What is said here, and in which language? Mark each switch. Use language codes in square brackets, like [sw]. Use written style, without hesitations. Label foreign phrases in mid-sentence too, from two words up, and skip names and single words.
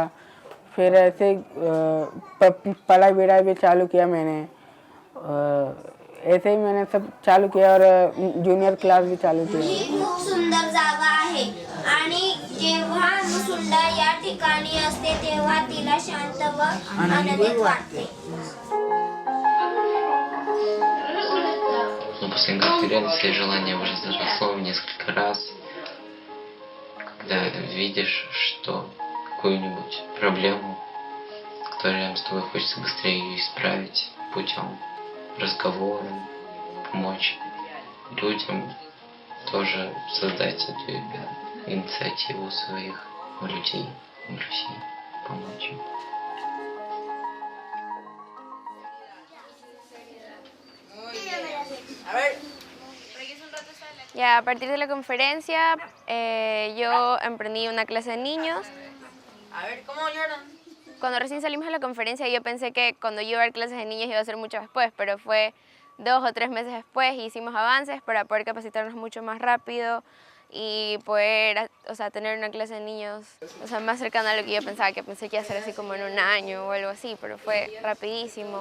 [hi] फिर ऐसे पढ़ाई भी चालू किया मैंने. ऐसे ही मैंने सब चालू किया और जूनियर क्लास भी चालू किया [mr] ही खूप सुंदर जागा आहे आणि जेव्हा मुसुंडा या ठिकाणी असते तेव्हा तिला शांत व आनंदित वाटते. [ru] После конференции желание уже заросло в несколько раз, когда видишь, что какую-нибудь проблему, которую с тобой хочется быстрее ее исправить путем разговора, помочь людям, тоже создать эту инициативу своих людей в России, помочь им. [es] Ya, a partir de la conferencia, yo emprendí una clase de niños. Cuando recién salimos de la conferencia, yo pensé que cuando yo iba a dar clases de niños iba a ser mucho después, pero fue 2 o 3 meses después y hicimos avances para poder capacitarnos mucho más rápido y poder, o sea, tener una clase de niños, o sea, más cercana a lo que yo pensaba, que pensé que iba a ser así como en 1 año o algo así, pero fue rapidísimo.